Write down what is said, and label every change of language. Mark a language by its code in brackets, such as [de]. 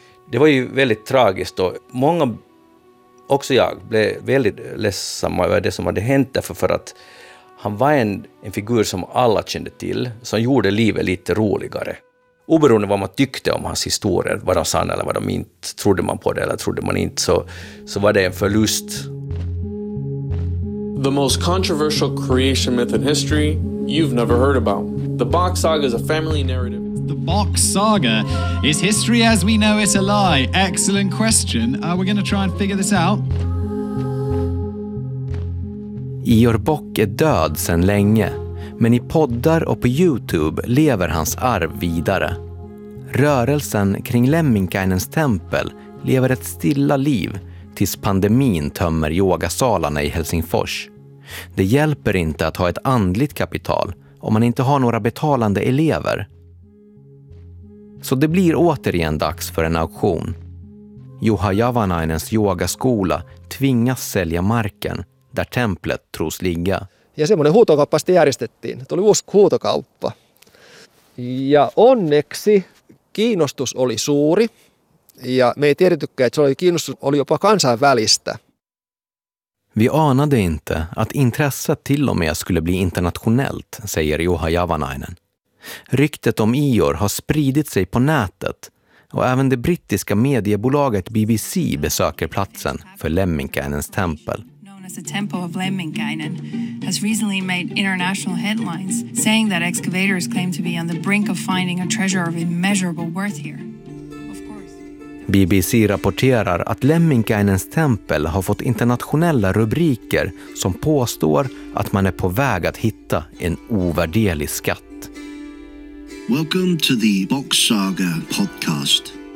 [sv] Det var ju väldigt tragiskt och många, också jag, blev väldigt ledsamma över det som hade hänt därför, för att han var en figur som alla kände till, som gjorde livet lite roligare. Oberoende vad man tyckte om hans historier, var de sanna eller var de inte, trodde man på det eller trodde man inte, så var det en förlust. [en] The most controversial creation myth in history you've never heard about. The Bok Saga is a family narrative. The Bok Saga, is history as we know it a lie? Excellent question. We're going to try and figure this out. [sv] Ior Bok är död sedan länge, men i poddar och på YouTube lever hans arv vidare. Rörelsen kring Lemminkainens tempel lever ett stilla liv tills pandemin tömmer yogasalarna i Helsingfors. Det hjälper inte att ha ett andligt kapital om man inte har några betalande elever. Så det blir återigen dags för en auktion. Juha Javanainens yogaskola tvingas sälja marken där templet tros ligga. [fi] Ja semmoinen huutokauppa sitten järjestettiin. Tuli uusi huutokauppa. Ja onneksi kiinnostus oli suuri. Ja me ei tiedettykään, että se oli kiinnostus oli jopa kansainvälistä. [sv] Vi anade inte att intresset till och med skulle bli internationellt, säger Juha Javanainen. Ryktet om Ior har spridit sig på nätet och även det brittiska mediebolaget BBC besöker platsen för Lemminkainens tempel. [en] The temple of Lemminkainen has recently made international headlines, saying that excavators claim to be on the brink of finding a treasure of immeasurable worth here. [sv] BBC rapporterar att Lemminkainens tempel har fått internationella rubriker som påstår att man är på väg att hitta en ovärderlig skatt. [en] Welcome to the Bok Saga podcast.